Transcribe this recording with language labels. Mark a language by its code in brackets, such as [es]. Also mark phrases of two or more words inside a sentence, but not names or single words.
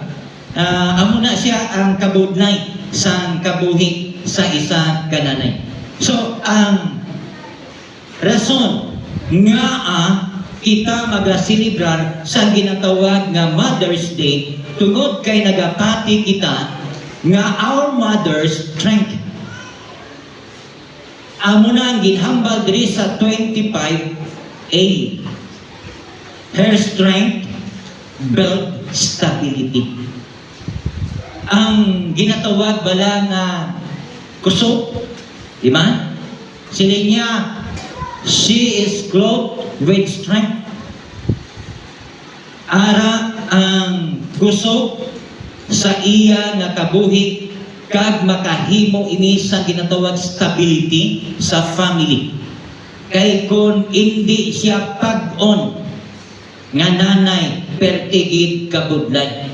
[hil] Amo na siya ang kabudlay sang kabuhi sa isa kananay. So, ang rason nga kita magasilibrar sa ginatawag nga Mother's Day tungod kay nagapati kita nga [en] our mother's strength. [hil] Amo na ang ginhambal diri sa 25A. [en] Her strength build stability. [hil] Ang ginatawag bala nga kusog, di ba? Sila niya, [en] she is clothed with strength. [hil] Ara ang kusog sa iya nga kabuhi kag makahimo ini sa ginatawag stability sa family. Kay kung hindi siya pag-on nga nanay pertigid kabudlay.